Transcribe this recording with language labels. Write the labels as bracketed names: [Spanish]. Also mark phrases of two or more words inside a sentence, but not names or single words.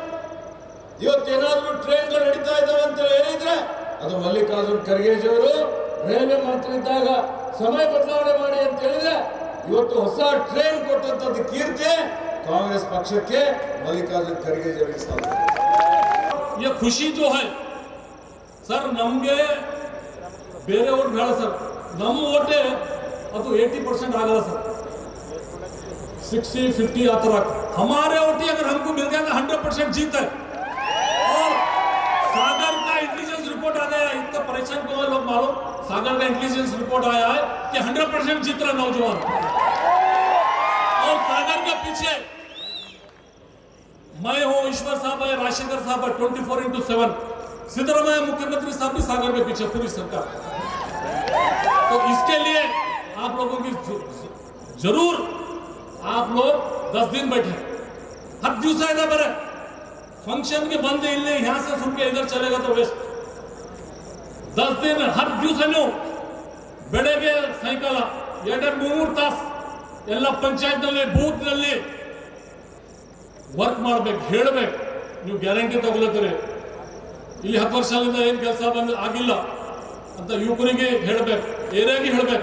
[Kannada] ಇವತ್ತೇನಾದ್ರೂ ಟ್ರೈನ್ಗಳು ನಡೀತಾ ಇದ್ದಾವೆ ಅಂತ ಹೇಳಿದ್ರೆ ಅದು ಮಲ್ಲಿಕಾರ್ಜುನ್ ಖರ್ಗೆಜಿಯವರು ರೈಲ್ವೆ ಮಂತ್ರಿ ಇದ್ದಾಗ ಸಮಯ ಬದಲಾವಣೆ ಮಾಡಿ ಅಂತ ಹೇಳಿದ್ರೆ ಇವತ್ತು ಹೊಸ ಟ್ರೈನ್ ಕೊಟ್ಟಂತದ್ದು ಕೀರ್ತಿ ಕಾಂಗ್ರೆಸ್ ಪಕ್ಷಕ್ಕೆ, ಮಲ್ಲಿಕಾರ್ಜುನ್ ಖರ್ಗೆಜಿ ಅವರಿಗೆ ಸಾಧ್ಯ. [Hindi] ये खुशी जो है सर, [Kannada] ನಮಗೆ ಬೇರೆ ಓಟ್ ಬೇಡ ಸರ್. ನಮ್ಮ ಓಟೇ ಅದು 80% ಆಗಲ್ಲ सर, [Hindi] 60-50 आ तरह. हमारे वोट अगर हमको मिल गया तो 100% जीत है. और सागर का इंटेलिजेंस रिपोर्ट आ गया, इतना परेशान क्यों है लोग मालूम? सागर का इंटेलिजेंस रिपोर्ट आया है कि 100% जीत रहा नौजवान. और सागर के पीछे मैं हूं, ईश्वर साहब है, राजशेखर साहब है, 24/7. सिद्धरामैया मुख्यमंत्री साहब भी सागर के पीछे, पूरी सरकार. तो इसके लिए आप लोगों की जरूर आप लोग 10 दिन बैठे. [Kannada] 10 ದಿವಸ ಇದೆ ಬರೆ ಫಂಕ್ಷನ್ ಗೆ ಬಂದು ಇಲ್ಲಿ [Hindi] यहाँ से सुन के इधर चलेगा तो वेस्ट. [Kannada] 10 दिन 10 ದಿವಸ ನೀವು ಬೆಳಗ್ಗೆ ಸಾಯಂಕಾಲ 2-3 ತಾಸು ಎಲ್ಲ ಪಂಚಾಯತ್ ನಲ್ಲಿ, ಬೂತ್ ನಲ್ಲಿ ವರ್ಕ್ ಮಾಡ್ಬೇಕು, ಹೇಳಬೇಕು. ನೀವು ಗ್ಯಾರಂಟಿ ತಗೊಳ್ತೀರಿ, ಇಲ್ಲಿ 10 ವರ್ಷದಿಂದ ಏನು ಕೆಲಸ ಆಗಿಲ್ಲ ಅಂತ ಯುವಕರಿಗೆ ಹೇಳಬೇಕು, ಏರಿಯಾಗಿ ಹೇಳಬೇಕು.